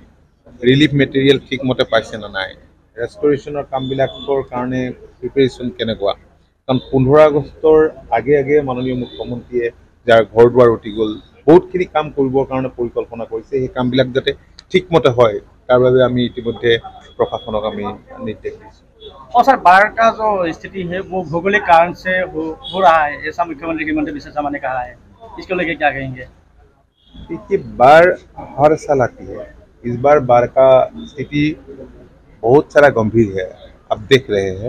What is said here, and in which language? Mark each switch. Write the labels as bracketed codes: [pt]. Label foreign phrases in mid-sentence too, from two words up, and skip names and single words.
[en] relief material [as] ঠিকমতে পাইছে নে নাই, ৰেষ্টৰেশ্যনৰ কামবিলাকৰ কাৰণে প্ৰিপেৰেশ্যন কেনেকুৱা। কাৰণ 15 আগষ্টৰ আগে মাননীয় মুখ্যমন্ত্ৰীয়ে যাৰ ঘৰ দুৱাৰ উটি গ'ল, বহুতখিনি কাম কৰিবৰ কাৰণে পৰিকল্পনা কৰিছে। সেই কামবিলাক যাতে ঠিকমতে হয় তাৰ বাবে আমি ইতিমধ্যে [hi] प्रशासनक हमें निर्देश दिए। और सर बाढ़ का जो स्थिति है वो भौगोलिक कारण से हो रहा है, ऐसा मुख्यमंत्री हेमंत बिस्वा शर्मा ने कहा है, इसको लेकर क्या कहेंगे? देखिए, बाढ़ हर साल आती है। इस बार बाढ़ का स्थिति बहुत सारा गंभीर है, आप देख रहे हैं।